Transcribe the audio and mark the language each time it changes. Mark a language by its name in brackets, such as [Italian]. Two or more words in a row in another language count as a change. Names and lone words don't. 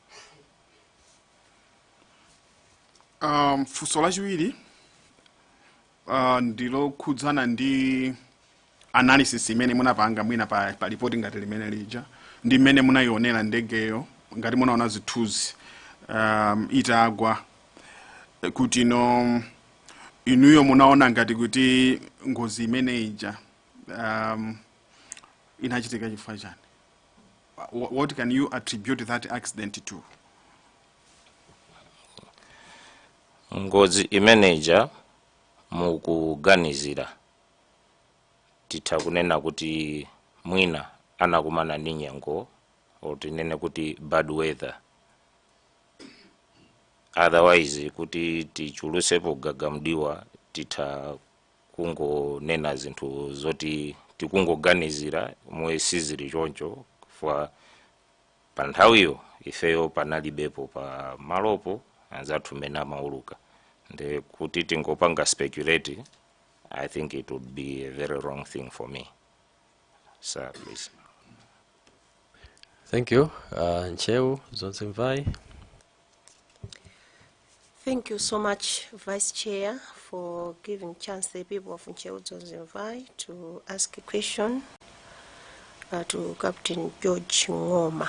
[Nyanja] Funso lachiwiri ndilo khudzana ndi analysis imene munapanga mwina pa report ngati limene lija ndi mmene munayionera ndegeyo ngati munaona zithunzi itagwa kuti inuyo munaona ngati kuti ngozi imene ija inachitika chifukwa chani. [English] What can you attribute that accident to? [Nyanja] Ngozi imene ija mukuganizira titha kunena kuti mwina anakumana ndi nyengo oti nene kuti [English] bad weather. [Nyanja] Otherwise kuti tichulusepo gagamdiwa titha kungonena zinthu zoti tikungoganizira mwe sizili choncho kwa pa nthawiyo ifeyo panalibepo pa malopo anzathu mena mauluka. Nde kuti tingopanga [English] speculate, I think it would be a very wrong thing for me. Sir, please. Thank you. Ncheu Zonzimvai. Thank you so much, Vice Chair, for giving chance the people of Ncheu Zonzimvai to ask a question to Captain George Ngoma.